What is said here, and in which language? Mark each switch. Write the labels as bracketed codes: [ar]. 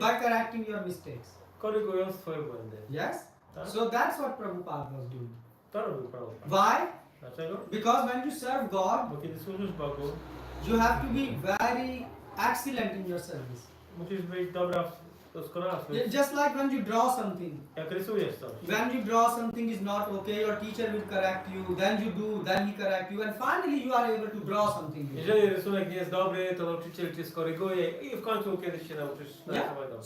[en] By correcting your mistakes. [pl] Korygując twoje błędy. [en] Yes? [pl] Tak? [en] So that's what Prabhupada was doing. [pl] To robił Prabhupada. [en] Why? [pl] Dlaczego? [en] Because when you serve God, [pl] Bo kiedy służysz Bogu, [en] you have to be very excellent in your service. [pl] musisz być dobra, doskonała w swoim. [en] Just like when you draw something. [pl] Jak rysujesz coś. [en] When you draw something is not okay, your teacher will correct you, then you do, then he correct you, and finally you are able to draw something. [pl] Jeżeli rysunek nie jest dobry, to nauczyciel cię skoryguje i w końcu kiedyś się nauczysz narysować dobrze.